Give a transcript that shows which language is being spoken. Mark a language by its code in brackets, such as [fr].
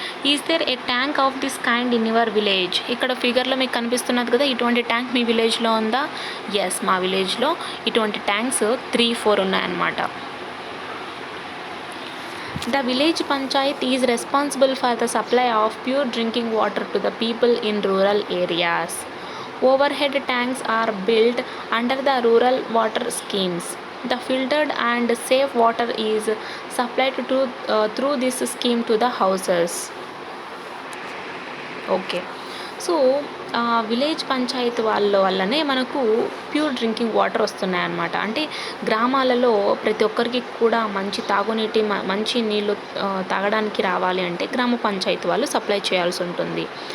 [en] Is there a tank of this kind in your village? [te] ఇక్కడ ఫిగర్లో మీకు కనిపిస్తున్నది కదా, ఇటువంటి ట్యాంక్ మీ విలేజ్లో ఉందా? ఎస్, మా విలేజ్లో ఇటువంటి ట్యాంక్స్ 3-4 ఉన్నాయన్నమాట. [en] The village panchayat is responsible for the supply of pure drinking water to the people in rural areas. Overhead tanks are built under the rural water schemes. The filtered and safe water is supplied through this scheme to the houses. Okay. [te] So village panchayat వల్లనే మనకు pure drinking water వస్తున్నాయన్నమాట. అంటే గ్రామాలలో ప్రతి ఒక్కరికి కూడా మంచి తాగునీటి, మంచి నీళ్ళు తాగడానికి రావాలి అంటే గ్రామ పంచాయతీ వాళ్ళు సప్లై చేయాల్సి ఉంటుంది.